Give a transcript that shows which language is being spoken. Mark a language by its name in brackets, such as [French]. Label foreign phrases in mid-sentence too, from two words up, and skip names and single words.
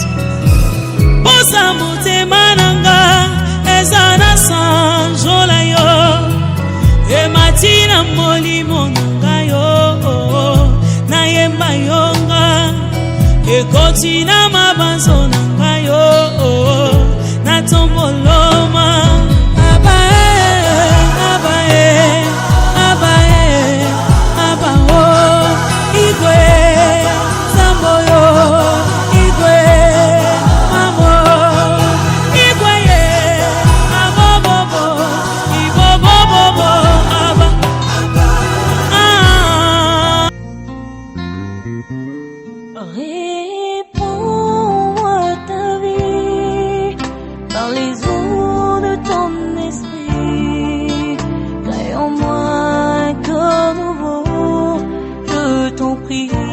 [Lingala] Posa motema nanga ezana sanjola yo. Ematina molimo nanga yo. Na yemba yonga ekotina mabanzo nanga yo. Na tomboloma abae abae abae abao igwe samboyo igwe amo igwe ye abobobo ibobobobo aba [French] Réponds-moi ta vie dans les eaux de ton esprit. Crée en moi un corps nouveau, je t'en prie.